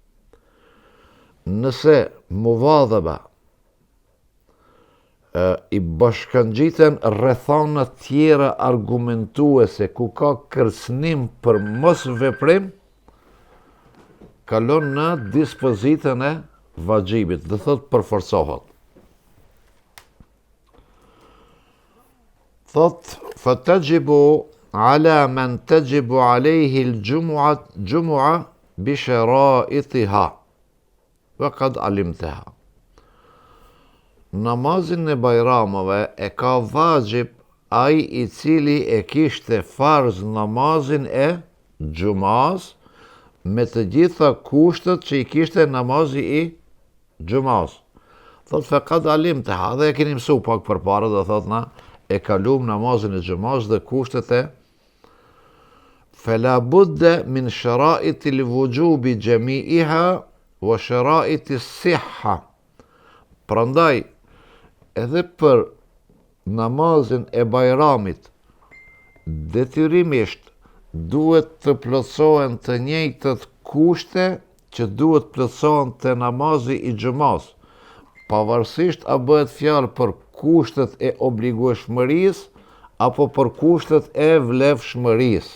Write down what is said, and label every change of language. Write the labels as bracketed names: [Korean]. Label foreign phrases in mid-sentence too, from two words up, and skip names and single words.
[Albanian] Nëse muwadhaba i bashkangjiten rrethana tjera argumentuese ku ka kërcënim për mos veprim, kalon në dispozitën e vajibit, dhe thot përforcohet. [Arabic] Thot, فتجب على من تجب عليه الجمعة بشرائطها وقد علمتها. [Albanian] Namazin e bajramave e ka vajib ai i cili e kishte farz namazin e gjumas me të gjitha kushtet që i kishte namazi i gjumas. Thot, [Arabic] فقد علمتها, [Albanian] dhe e keni mësu pak përpara, dhe thot na, e kalum namazin e gjumas dhe kushtet e [Arabic] فلا بد من شرائط الوجوب جميعها وشرائط الصحة. [Albanian] Prandaj, edhe për namazin e bajramit, detyrimisht duhet të plotësohen të njëjtët kushte që duhet plotësohen te namazi i gjumas, pavarësisht a bëhet fjalë për kushtet e obligueshmërisë apo për kushtet e vlefshmërisë.